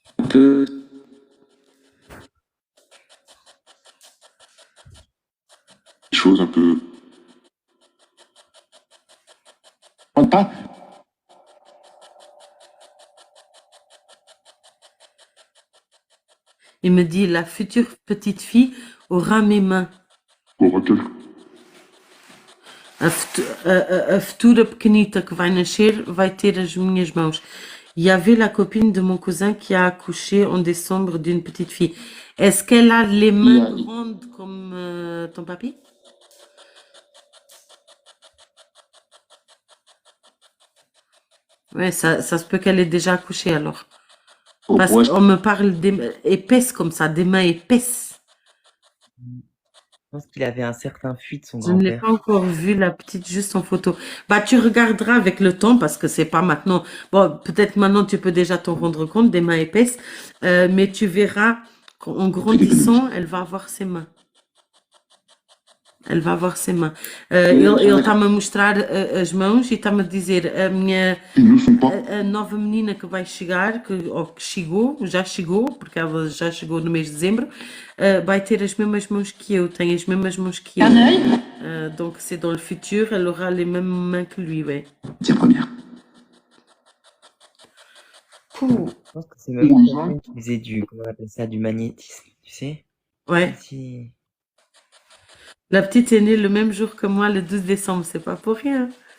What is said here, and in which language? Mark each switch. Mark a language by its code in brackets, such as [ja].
[fr] Des choses un peu. Pas. Il me dit, la future petite fille aura mes mains. [pt] A futura pequenita que vai nascer vai ter as minhas mãos. [fr] Il y avait la copine de mon cousin qui a accouché en décembre d'une petite fille. Est-ce qu'elle a les mains grandes comme ton papy? Ouais, ça se peut qu'elle ait déjà accouché alors. Parce qu'on me parle épaisses comme ça, des mains épaisses. Je pense qu'il avait un certain fuite, son Je ne l'ai grand-père. pas encore vu, la petite, juste en photo. Bah, tu regarderas avec le temps parce que c'est pas maintenant. Bon, peut-être maintenant tu peux déjà t'en rendre compte des mains épaisses, mais tu verras qu'en grandissant, elle va avoir ses mains. [pt] Ele vai [fr] avoir ses mains. [pt] Ele está-me a mostrar as mãos e está-me a dizer a nova menina que vai chegar, ou que já chegou, porque ela já chegou no mês de dezembro, vai ter as mesmas mãos que eu, tem as mesmas mãos que eu. [fr] Donc c'est dans le futur, elle aura les mêmes mains que lui, ouais. Tiens, première. Je pense que c'est même quelqu'un qui faisait comment on appelle ça, du magnétisme, tu sais? Ouais. Si... La petite est née le même jour que moi, le 12 décembre, c'est pas pour rien.